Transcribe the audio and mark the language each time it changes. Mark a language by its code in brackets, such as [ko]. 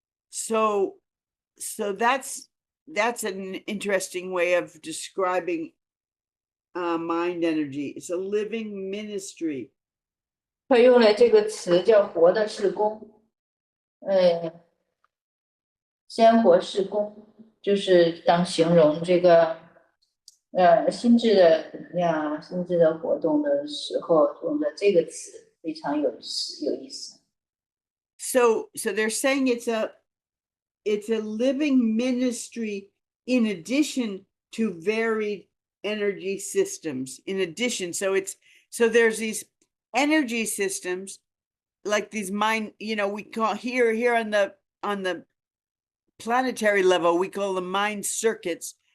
[en] So that's an interesting way of describing mind energy. It's a living ministry. [zh] 他用了这个词叫活的事工，鲜活事工，就是当形容这个心智的能量啊、心智的活动的时候，用的这个词非常有意思。 [en] So they're saying it's a living ministry in addition to varied energy systems. In addition, so there's these energy systems like these mind, we call here on the planetary level, we call them mind circuits.